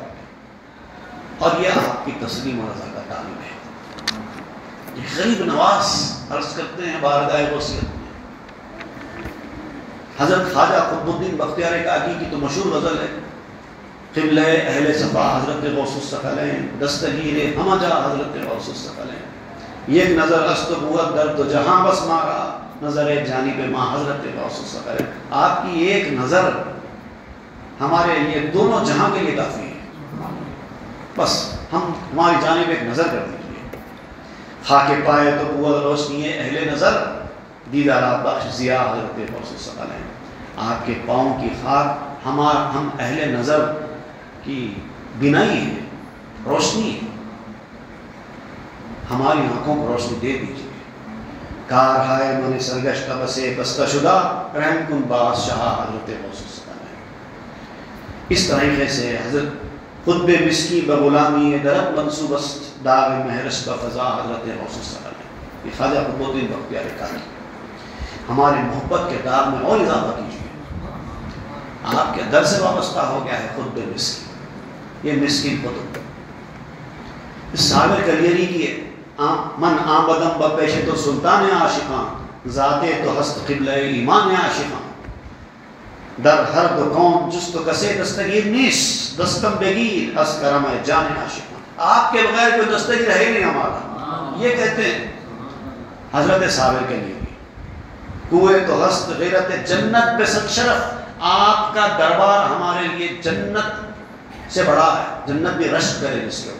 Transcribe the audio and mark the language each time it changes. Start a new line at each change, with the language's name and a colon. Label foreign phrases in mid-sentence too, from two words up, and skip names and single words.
Urdu: اور یہ آپ کی تسلیم و رضا کا تعلیم ہے. یہ غریب نواز عرض کرتے ہیں بارگاہ وصیت میں. حضرت خواجہ قطب الدین بختیار کاکی کی تو مشہور غزل ہے
Persian: قبلہ اہل صفا حضرت غوث الثقلین دستگیر ہمہ جا حضرت غوث الثقلین. یک نظر است بود در دو جہاں بس مارا نظر جانب ماں حضرت غوث الثقلین.
Urdu: آپ کی ایک نظر ہمارے لیے دونوں جہاں کے لیے کافی ہے. بس ہماری جانب ایک نظر کر دیجیے.
Persian: خاک پائے تو بود روشنی اہل نظر دیدار بخش ضیا حضرت غوث الثقلین.
Urdu: آپ کے پاؤں کی خاک ہم اہل نظر کی بینائی ہے روشنی ہے. ہماری آنکھوں کو روشنی دے دیجیے.
Persian: کار ہائے من سرگشتہ بسے بستہ شدہ رحم کن بادشاہ حضرت غوث الثقلین.
Urdu: اس طریقے سے
Persian: حضرت خطب مسکی بغلامی درب منصوب است داغ مہرش کا فضا حضرت غوث الثقلین.
Urdu: یہ خواجہ قطب الدین بختیار کاکی. ہماری محبت کے داغ میں اور اضافہ کیجیے. آپ کے در سے وابستہ ہو گیا ہے خطب مسکی. یہ مسکین قطب صابر کلیری کی
Persian: من آمدم بپیش تو سلطان عاشقان ذاتے تو ہست قبلہ ایمان عاشقان. در ہر دو کون جست و کسے دستگیر نیست دستم بگیر از کرم جان عاشقان.
Urdu: آپ کے بغیر کوئی دستگیر ہے نہیں ہمارا. یہ کہتے ہیں حضرت صابر کلیری.
Persian: کوئے تو ہست غیرت جنت بے صد شرف.
Urdu: آپ کا دربار ہمارے لیے جنت سے بڑا ہے. جنت بھی رشک کرے جس کے اوپر.